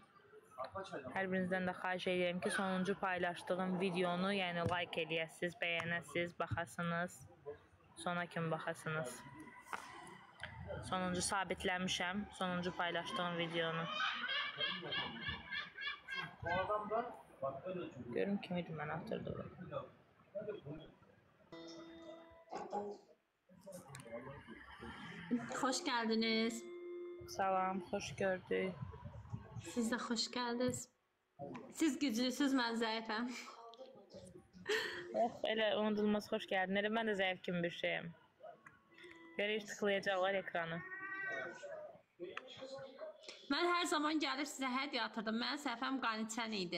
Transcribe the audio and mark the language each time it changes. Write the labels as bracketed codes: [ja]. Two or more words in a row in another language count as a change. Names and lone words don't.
[az] Hər birinizdən də xahiş edirəm ki, sonuncu paylaşdığım videonu, yəni like eləyəsiniz, bəyənəsiniz, baxasınız. Sona kimi baxasınız. Sonuncu sabitləmişəm, sonuncu paylaşdığım videonu. Görüm kimiydi mən atırdım. [tr] Hoş geldiniz. [az] Salam, xoş gördük. [tr] Siz de hoş geldiniz. [az] Siz güclüsüz, mən zəifəm. Yox, elə unudulmaz xoş gəldin. Elə mən də zəif kimi bir şeyim. Görək tıklayacaqlar ekranı. Mən hər zaman gəlib sizə hədiyyə atırdım. Mənim səhvəm qaniçən idi.